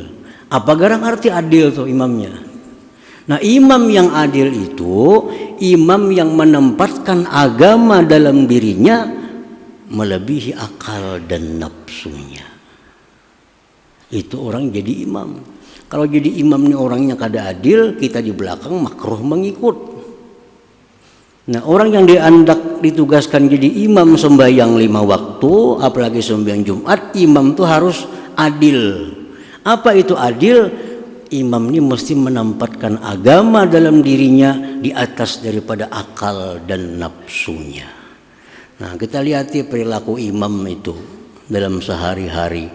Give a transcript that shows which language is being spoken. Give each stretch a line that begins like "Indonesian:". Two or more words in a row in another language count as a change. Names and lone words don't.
Indonesian: Apa garang arti adil tuh imamnya? Nah, imam yang adil itu imam yang menempatkan agama dalam dirinya melebihi akal dan nafsunya. Itu orang jadi imam. Kalau jadi imam nih orangnya kada adil, kita di belakang makruh mengikut.
Banjar: Nah, orang yang diandak ditugaskan jadi imam sembahyang 5 waktu, apalagi sembahyang Jumat,
Indonesian: imam itu harus adil. Apa itu adil? Imam ini mesti menempatkan agama dalam dirinya di atas daripada akal dan nafsunya. Nah, kita lihat perilaku imam itu dalam sehari-hari.